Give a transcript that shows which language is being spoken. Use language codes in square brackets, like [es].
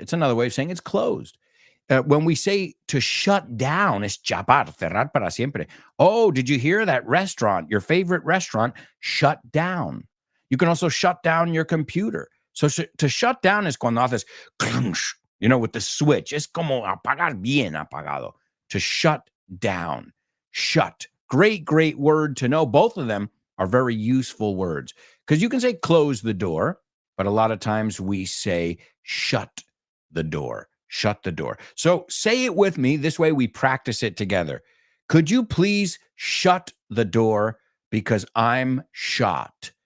[en] It's another way of saying it's closed. When we say to shut down, [es] es chapar, cerrar para siempre. [en] Oh, did you hear that restaurant, your favorite restaurant, shut down? You can also shut down your computer. So to shut down is [es] cuando haces, [en] with the switch. [es] Es como apagar bien apagado. [en] To shut down. Shut. Great, great word to know. Both of them are very useful words because you can say close the door, but a lot of times we say shut the door. Shut the door. So say it with me. This way we practice it together. Could you please shut the door because I'm shot?